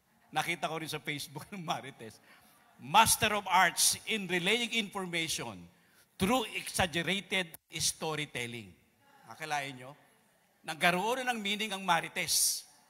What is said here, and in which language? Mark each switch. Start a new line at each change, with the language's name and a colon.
Filipino: Nakita ko rin sa Facebook ng marites.
English: Master of Arts in relaying information through exaggerated storytelling.
Filipino: Akalain nyo? Nagkaroon ng meaning ang marites.